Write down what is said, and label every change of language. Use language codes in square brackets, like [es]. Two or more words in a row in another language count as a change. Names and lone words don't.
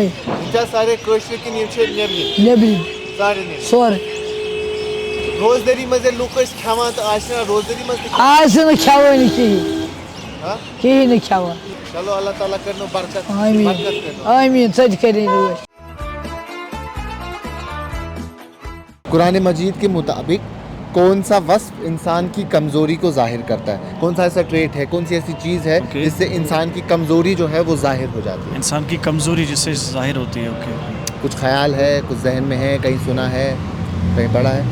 [ks] یِم چھا سارے کٲشرِ کِنہٕ یِم چھِ نیٚبرِم؟ نیٚبرِم سارنٕے سورُے. روزدٲری منٛز ییٚلہِ لُکھ ٲسۍ کھٮ۪وان تہٕ آز چھِنہ روزدٲری منٛز تہِ آز چھِنہٕ کھٮ۪وٲنی کِہیٖنۍ نہٕ کھٮ۪وان. چلو اللہ تعالیٰ کٔرنو برکت. آمیٖن ژٕ تہِ کٔرِنۍ رٲچھ. [ur] قرآن مجید کے مطابق کون سا وصف انسان کی کمزوری کو ظاہر کرتا ہے؟ کون سا ایسا ٹریٹ ہے کون سی ایسی چیز ہے جس سے انسان کی کمزوری جو ہے وہ ظاہر ہو جاتی ہے؟ انسان کی کمزوری جس سے ظاہر ہوتی ہے. کچھ خیال ہے کچھ ذہن میں ہے کہیں سنا ہے کہیں پڑھا ہے؟